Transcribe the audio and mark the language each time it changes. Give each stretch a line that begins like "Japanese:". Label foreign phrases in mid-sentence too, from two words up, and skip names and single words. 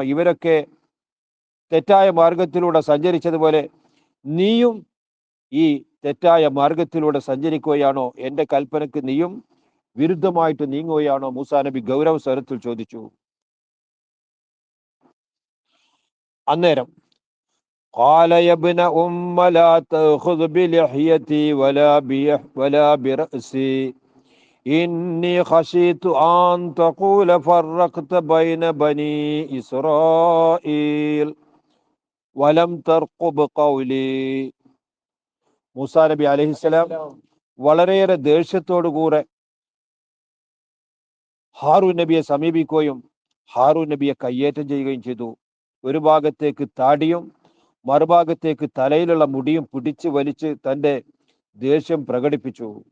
Malayalam: ഇവരൊക്കെ തെറ്റായ മാർഗത്തിലൂടെ സഞ്ചരിച്ചതുപോലെ നീയും ഈ തെറ്റായ മാർഗത്തിലൂടെ സഞ്ചരിക്കുകയാണോ? എന്റെ കൽപ്പനയ്ക്ക് നീയും വിരുദ്ധമായിട്ട് നീങ്ങുകയാണോ? മൂസാ നബി ഗൗരവസ്വരത്തിൽ ചോദിച്ചു. അന്നേരം
Arabic: قال يا ابن لا تأخذ بلحيتي ولا برأسي إني خشيت أن تقول فرقت بين بني إسرائيل ولم ترقب قولي.
Malayalam: മൂസാ നബി അലൈഹിസ്സലാം വളരെയേറെ ദേഷ്യത്തോടു കൂടെ ഹാറൂൻ നബിയെ സമീപിക്കുകയും ഹാറൂൻ നബിയെ കയ്യേറ്റം ചെയ്യുകയും ചെയ്തു. ഒരു ഭാഗത്തേക്ക് താടിയും മറുഭാഗത്തേക്ക് തലയിലുള്ള മുടിയും പിടിച്ച് വലിച്ച് തന്റെ ദേഷ്യം പ്രകടിപ്പിച്ചു.